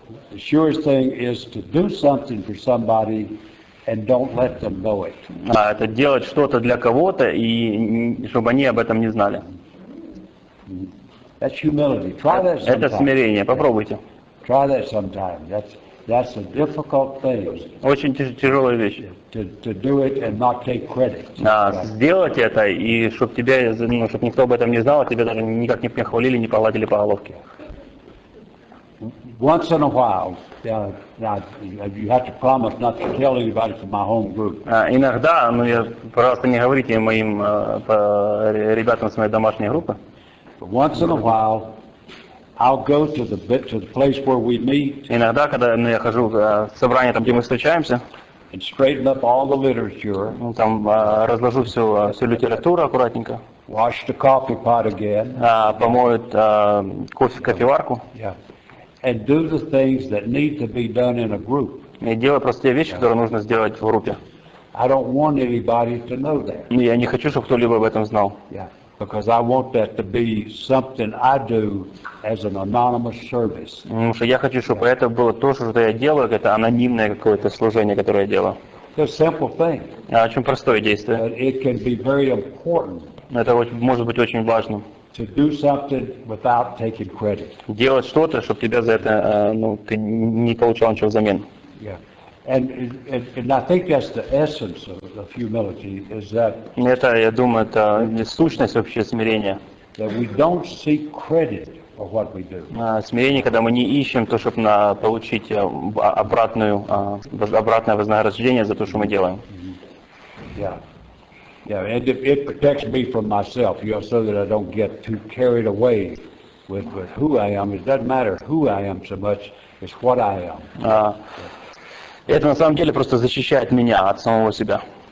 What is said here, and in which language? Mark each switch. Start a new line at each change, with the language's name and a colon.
English: The surest thing is to do something for somebody and don't let them know it.
Russian: Это делать что-то для кого-то и чтобы они об этом не знали.
English: That's humility. Try that sometime.
Russian: Это смирение. Попробуйте.
English: Try that sometime. That's a difficult thing.
Russian: Очень тяжелая вещь.
English: To do it and not take credit.
Russian: Сделать это и чтобы тебя, чтобы никто об этом не знал, а тебя даже никак не хвалили, не погладили по головке.
English: Once in a while, you have to promise not to tell anybody from my home group.
Russian: Иногда, пожалуйста, не говорите моим ребятам с моей домашней группы.
English: But once in a while, I'll go to the place where we meet.
Russian: Иногда, когда я хожу в собрание, там, где мы встречаемся,
English: And straighten up all the literature.
Russian: Там разложу всю литературу аккуратненько.
English: Wash the coffee pot again.
Russian: Помоют кофеварку.
English: Yeah. And do the things that need to be done in a group.
Russian: И делаю просто те вещи, которые нужно сделать в группе.
English: I don't want anybody to know that.
Russian: Я не хочу, чтобы кто-либо об этом знал.
English: Yeah. Because I want that to be something I do as an anonymous service.
Russian: Потому что я хочу, чтобы это было то, что я делаю, это анонимное какое-то служение, которое я делаю.
English: It's a simple thing.
Russian: Очень простое действие.
English: But it can be very important
Russian: Это может быть очень важным.
English: to do something without taking credit.
Russian: Делать что-то, чтобы тебя за это, ты не получал ничего взамен.
English: Yeah. And I think that's the essence of humility, is that
Russian: Это, я думаю, это сущность вообще смирения.
English: we don't seek credit for what we do.
Russian: Смирение, когда мы не ищем то, чтобы получить обратное вознаграждение за то, что мы делаем.
English: Yeah. Yeah, and it protects me from myself, so that I don't get too carried away with who I am. It doesn't matter who I am so much, it's what I am.
Russian: Это на самом деле просто защищает меня от самого себя.